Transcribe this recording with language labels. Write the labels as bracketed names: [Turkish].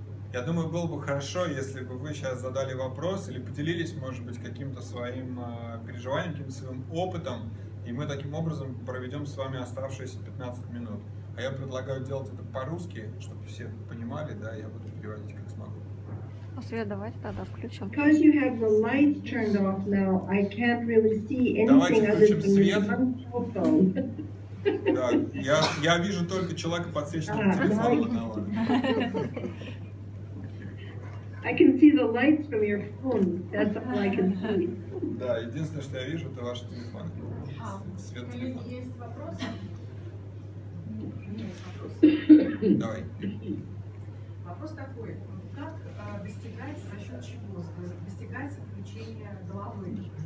[Russian] Я думаю, было бы хорошо, если бы вы сейчас задали вопрос или поделились, может быть, каким-то своим переживанием, каким-то своим опытом, и мы таким образом проведем с вами оставшиеся 15 минут. А я предлагаю делать это по-русски, чтобы все понимали, да, я буду переводить как смогу. Свет, давайте тогда включим. [English] Because you have the lights turned off now, I can't really see anything other [Russian] включим [English] than [Russian] свет. [English] your one phone. [Russian] Да, я вижу только человека, подсвеченного телефоном одного. [English] I can see the lights from your phone. That's all I can see. [Russian] Да, единственное, что я вижу, это ваш телефон. Свет телефона. Есть вопросы? Давай. Вопрос такой. Как достигается, за счет чего достигается включение головы?